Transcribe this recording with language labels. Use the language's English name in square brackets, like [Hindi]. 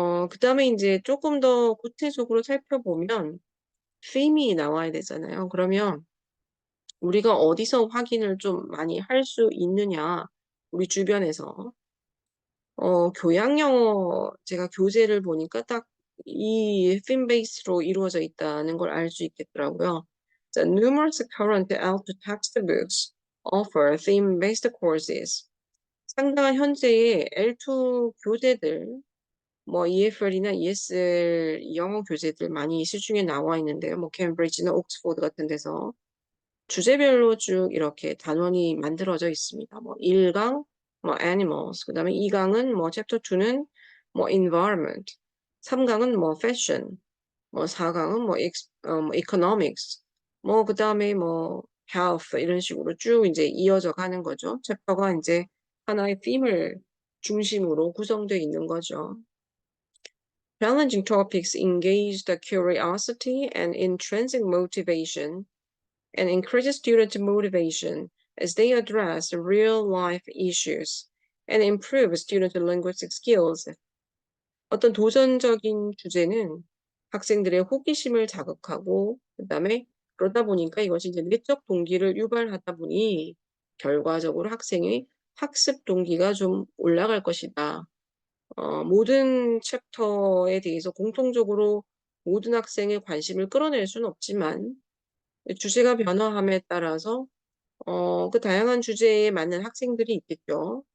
[Korean] 그다음에 인제 쪼끔 더 구체적으로 살펴보면 theme이 나와야 되잖아요. 그러면 우리가 어디서 확인을 좀 많이 할 수 있느냐, 우리 주변에서. 교양 영어 제가 교재를 보니까 딱 이 theme based로 이루어져 있다는 걸 알 수 있겠더라고요. [English] 자, numerous current out textbooks offer theme-based courses. [Korean] 상당한 현재의 L2 교재들, 뭐 EFL이나 ESL 영어 교재들 많이 시중에 나와 있는데요. 뭐 케임브리지나 옥스포드 같은 데서 주제별로 쭉 이렇게 단원이 만들어져 있습니다. 뭐 1강 뭐 animals, 그다음에 2강은 뭐 챕터 2는 뭐 environment, 3강은 뭐 fashion, 뭐 4강은 뭐 economics, 뭐 그다음에 뭐 health 이런 식으로 쭉 이제 이어져 가는 거죠. 챕터가 이제 하나의 theme을 중심으로 구성되어 있는 거죠. [English] Challenging topics engage the curiosity and intrinsic motivation and encourages student motivation as they address real-life issues and improve student linguistic skills. [Korean] 어떤 도전적인 주제는 학생들의 호기심을 자극하고 그다음에 그러다 보니까 이것이 이제 내적 동기를 유발하다 보니 결과적으로 학생의 학습 동기가 좀 올라갈 것이다. 모든 챕터에 대해서 공통적으로 모든 학생의 관심을 끌어낼 수는 없지만 주제가 변화함에 따라서 그 다양한 주제에 맞는 학생들이 있겠죠.